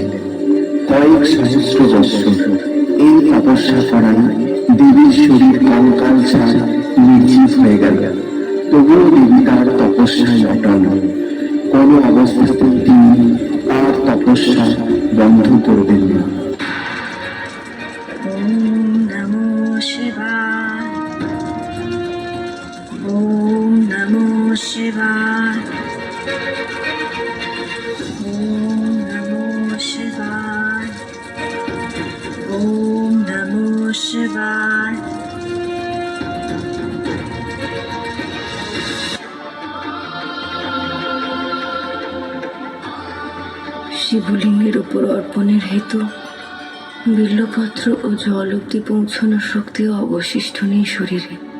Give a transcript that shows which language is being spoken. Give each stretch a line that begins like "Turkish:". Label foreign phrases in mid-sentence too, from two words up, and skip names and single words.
Bangla: কয়েক সহস্র বৎসর এই তপস্যা করায় দেবীর শরীর কঙ্কাল ছাড় নির্জীব হয়ে গেল। তবুও দেবী তার তপস্যায় অটল। কোনো অবস্থাতেই তিনি তার তপস্যা বন্ধ করবেন না।
Sanskrit: ওম নমো শিবায়, ওম নমো শিবায়, ওম নমো শিবায়, ওম নমো শিবায়।
Bangla: শিবলিঙ্গের উপর অর্পণের হেতু বিল্লপত্র ও জল অব্দি পৌঁছানোর শক্তিও অবশিষ্ট নেই শরীরে।